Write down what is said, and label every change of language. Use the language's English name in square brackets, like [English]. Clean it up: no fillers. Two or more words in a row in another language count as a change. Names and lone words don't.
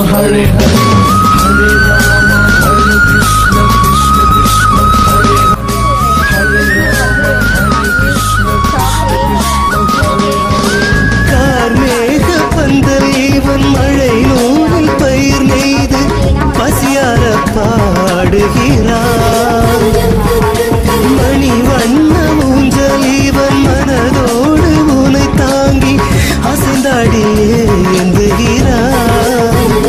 [Sanskrit] Hare Hare Hare Rama Hare Krishna Krishna Krishna Hare Hare Hare Rama Hare Krishna Krishna Krishna Hare Hare [Tamil] கார்மேக பந்தலேவன் மழை நூலில் பயிர் நெய்து பசியார பாடுகிறான் மணி வண்ண ஊஞ்சலீவன் மனதோடு உனை தாங்கி அசைந்தாடியே ஏந்துகிறான்